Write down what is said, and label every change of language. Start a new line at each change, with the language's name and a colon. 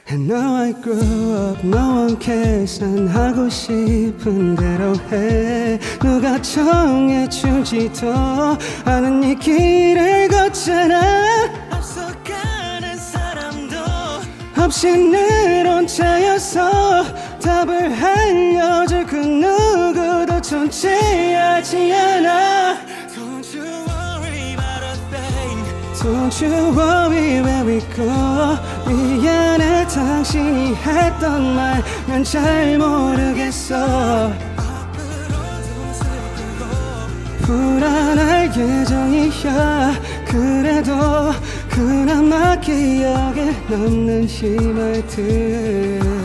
English: And now I grew up, no one cares.
Korean: 난 하고 싶은 대로 해. 누가 정해주지도 않은 이 길을 걷잖아. 앞서가는 사람도 없이 늘 혼자여서 답을 알려줄 그 누구도 존재하지 않아.
English: Don't you worry about a thing. Don't you worry where we go.
Korean: 미안해 당신이 했던 말 난 잘 모르겠어. 앞으로도 슬프고 불안할 예정이야. 그래도 그나마 기억에 남는 이 말들.